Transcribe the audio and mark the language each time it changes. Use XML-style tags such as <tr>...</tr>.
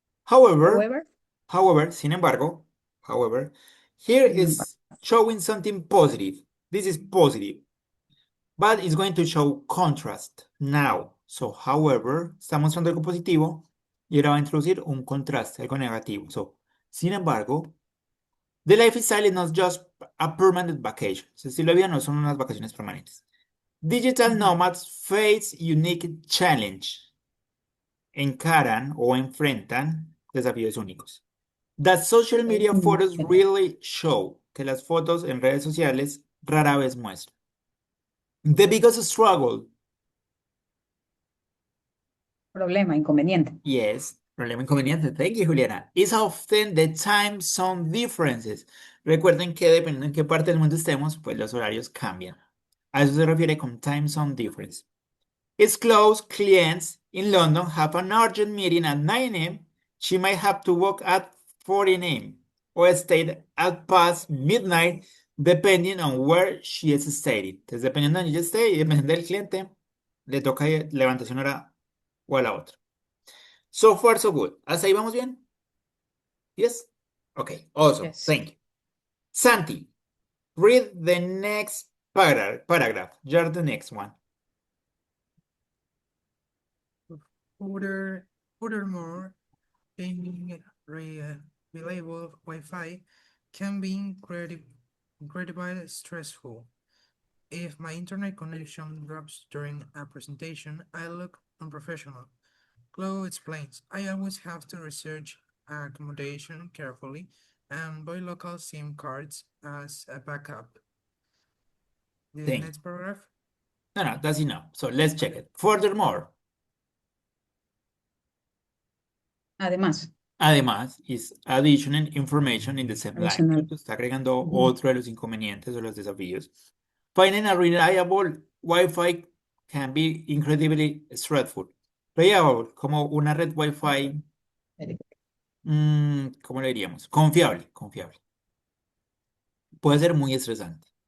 <en>However,</en> <es>sin embargo,</es> <en>here is showing something positive. This is positive, but it's going to show contrast now.</en> <es>So, however, está mostrando algo positivo y ahora va a introducir un contraste, algo negativo.</es> <en>So,</en> <es>sin embargo,</es> <en>the lifestyle is not just a permanent vacation.</en> <es>Su estilo de vida no son unas vacaciones permanentes.</es> <en>Digital nomads face unique challenge.</en> <es>Encaran o enfrentan desafíos únicos.</es> <en>That social media photos really show,</en> <es>que las fotos en redes sociales rara vez muestran.</es> <en>The biggest struggle.</en> <es>Problema, inconveniente.</es> <en>Yes,</en> <es>Problema inconveniente.</es> <en>Thank you, Juliana. Is often the time zone differences.</en> <es>Recuerden que dependiendo en qué parte del mundo estemos, pues los horarios cambian. A eso se refiere con time zone difference.</es> <en>It's close. Clients in London have an urgent meeting at 9 a.m. She might have to work at 4 a.m. or stay at past midnight, depending on where she is staying.</en> <es>Entonces, dependiendo de donde ella esté y dependiendo del cliente, le toca levantarse una hora o a la otra.</es> <en>So far, so good.</en> <es>¿Hasta ahí vamos bien?</es> <en>Yes? Okay, awesome. Yes. Thank you. Santi, read the next paragraph. You're the next one. Furthermore, gaining reliable Wi-Fi can be incredibly stressful. If my internet connection drops during a presentation, I look unprofessional. Chloe explains, I always have to research accommodation carefully and buy local SIM cards as a backup. The Thank next paragraph. No, that's enough. So let's check it. Furthermore, además, is additional information in the same line.</en> <es>Adicional. ¿Cierto? Está agregando Ujú. otro de los inconvenientes o los desafíos.</es> <en>Finding a reliable Wi-Fi can be incredibly stressful.</en> <es>Reliable, como una red Wi-Fi, ¿cómo le diríamos? Confiable. Puede ser muy estresante.</es>